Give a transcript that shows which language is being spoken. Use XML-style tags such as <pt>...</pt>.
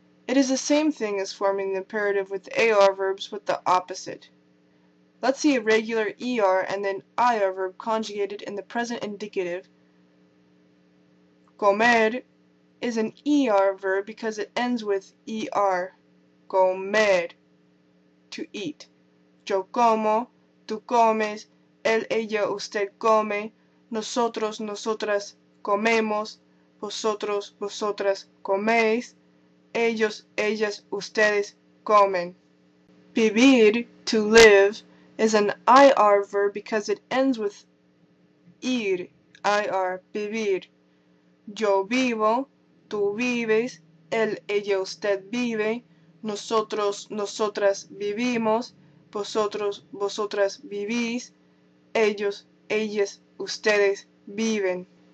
<en>It is the same thing as forming the imperative with AR verbs with the opposite. Let's see a regular ER and then IR verb conjugated in the present indicative. Comer is an ER verb because it ends with ER. Comer, to eat.</en> <es>Yo como, tú comes, él, ella, usted come, nosotros, nosotras comemos, vosotros, vosotras coméis, ellos, ellas, ustedes comen.</es> <en>Vivir, to live, is an IR verb because it ends with ir, IR, vivir.</en> <es>Yo vivo, tú vives, él, ella, usted vive, nosotros, nosotras vivimos, vosotros, vosotras vivís, ellos, ellas, ustedes viven.</es>